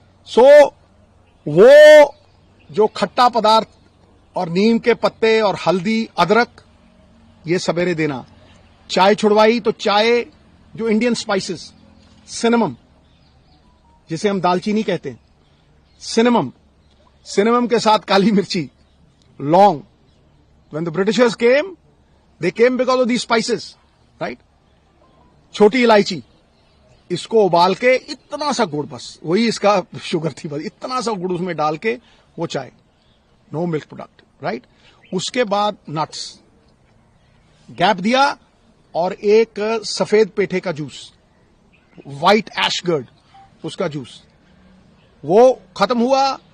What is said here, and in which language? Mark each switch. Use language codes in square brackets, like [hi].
[hi] सो वो जो खट्टा पदार्थ और नीम के पत्ते और हल्दी, अदरक, ये सवेरे देना। चाय छुड़वाई तो चाय, जो इंडियन स्पाइसेस, सिनेमम, जिसे हम दालचीनी कहते हैं, सिनेमम के साथ काली मिर्ची, लौंग। [en] When the Britishers came, they came because of these spices, right? [hi] छोटी इलायची, इसको उबाल के इतना सा गुड़, बस वही इसका शुगर थी, बस इतना सा गुड़ उसमें डाल के वो चाय, [en] No milk product, right? [hi] उसके बाद नट्स, गैप दिया, और एक सफेद पेठे का जूस, व्हाइट एशगर्ड, उसका जूस, वो खत्म हुआ।